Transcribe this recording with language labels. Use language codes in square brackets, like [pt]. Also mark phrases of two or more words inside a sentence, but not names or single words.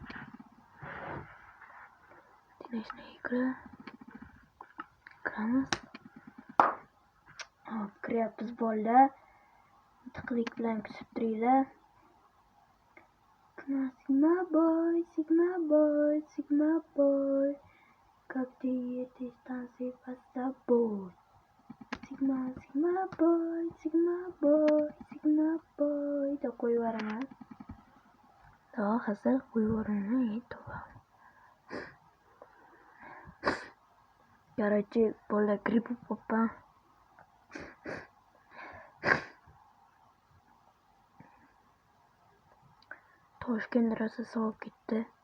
[uz] Kiramiz. Hop, kiryapmiz bolalar. Tiqlik bilan kutib turinglar. [en] Sigma boy. [ru] Как ты едешь, танцуй под собой. [en] Sigma boy. [uz] Deb qo'yibaraman. Hozir qo'yibaraman. Короче, bolalar grip bo'libman. Toshkent rosa sovib ketdi.